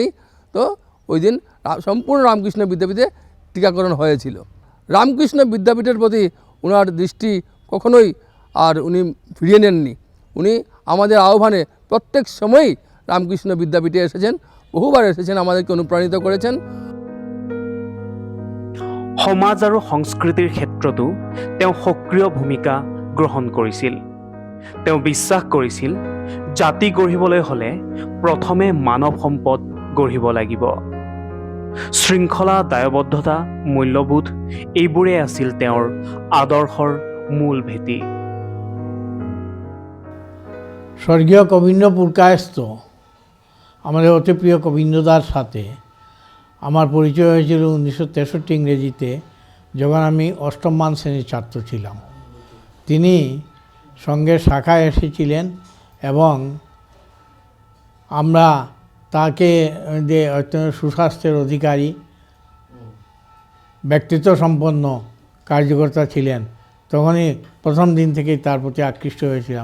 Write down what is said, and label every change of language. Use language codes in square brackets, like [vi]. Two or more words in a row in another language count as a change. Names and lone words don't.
[bn] তো ওই দিন সম্পূর্ণ রামকৃষ্ণ বিদ্যাপীঠে টিকাকরণ হয়েছিল। রামকৃষ্ণ বিদ্যাপীঠের প্রতি ওনার দৃষ্টি কখনোই আর উনি ফিরিয়ে নেননি। উনি আমাদের আহ্বানে প্রত্যেক সময়ই রামকৃষ্ণ বিদ্যাপীঠে এসেছেন, বহুবার এসেছেন, আমাদেরকে অনুপ্রাণিত করেছেন। [as] সমাজ আৰু সংস্কৃতিৰ ক্ষেত্ৰতো তেওঁ সক্ৰিয় ভূমিকা গ্ৰহণ কৰিছিল। তেওঁ বিশ্বাস কৰিছিল জাতি গঢ়িবলৈ হ'লে প্ৰথমে মানৱ সম্পদ গঢ়িব লাগিব। শৃংখলা, দায়বদ্ধতা, মূল্যবোধ এইবোৰেই আছিল তেওঁৰ আদৰ্শৰ মূল ভেটি। [bn] স্বর্গীয় কবীন্দ্র পুরকায়স্থ আমাদের অতি প্রিয় কবীন্দ্রদার সাথে আমার পরিচয় হয়েছিল 1963 ইংরেজিতে, যখন আমি 8ম মান শ্রেণীর ছাত্র ছিলাম। তিনি সঙ্গের শাখায় এসেছিলেন এবং আমরা তাকে যে অত্যন্ত সুস্বাস্থ্যের অধিকারী, ব্যক্তিত্ব সম্পন্ন কার্যকর্তা ছিলেন, তখনই প্রথম দিন থেকেই তার প্রতি আকৃষ্ট হয়েছিলাম।